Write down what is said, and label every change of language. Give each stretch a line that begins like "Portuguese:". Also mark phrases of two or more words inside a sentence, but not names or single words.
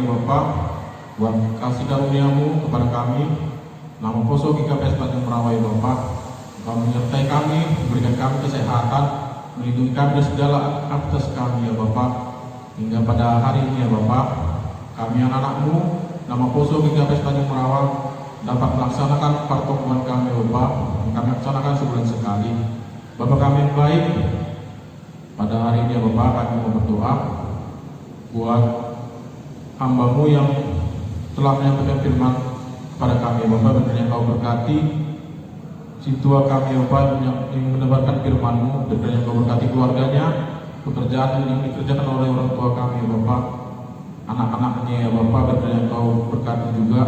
Indonesian: Bapa, buat kasih karunia-Mu kepada kami. Nama poso GKPS Tanjung Merawa ya Bapa, Engkau menyertai kami, memberikan kami kesehatan, melindungi kami dari segala aktivitas kami ya Bapa. Hingga pada hari ini ya Bapa, kami anak-anak-Mu, nama poso GKPS Tanjung Merawa dapat melaksanakan pertemuan kami ya Bapa, yang kami laksanakan sebulan sekali. Bapa kami yang baik, pada hari ini ya Bapa, kami mau berdoa buat hamba-Mu yang telah menyampaikan firman kepada kami ya Bapa, benar Kau berkati situa kami ya Bapa yang mendebarkan firman-Mu, benar Kau berkati keluarganya, pekerjaan yang dikerjakan oleh orang tua kami ya Bapa, anak-anaknya ya Bapa, benar Kau berkati juga.